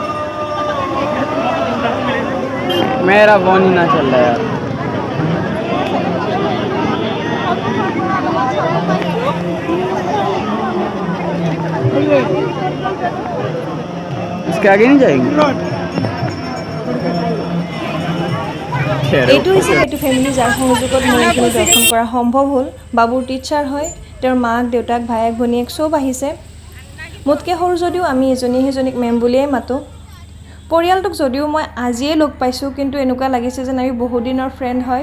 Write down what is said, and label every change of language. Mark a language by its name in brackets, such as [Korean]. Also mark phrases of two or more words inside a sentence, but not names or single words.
[Hindi] मेरा फोन ही ना चल रहा यार। इसके आगे नहीं जाएंगे। [Assamese] এইটো হৈছে সেইটো ফেমিলি যাৰ সংযোগত মোৰ এইখিনি দৰ্শন কৰা সম্ভৱ হ'ল। বাবুৰ টিচাৰ হয়, তেওঁৰ মাক দেউতাক ভায়েক ভনীয়েক চব আহিছে। মোতকৈ সৰু যদিও আমি এজনী সিজনীক মেম বুলিয়েই মাতোঁ। পৰিয়ালটোক যদিও মই আজিয়ে লগ পাইছোঁ, কিন্তু এনেকুৱা লাগিছে যেন আমি বহুদিনৰ ফ্ৰেণ্ড হয়।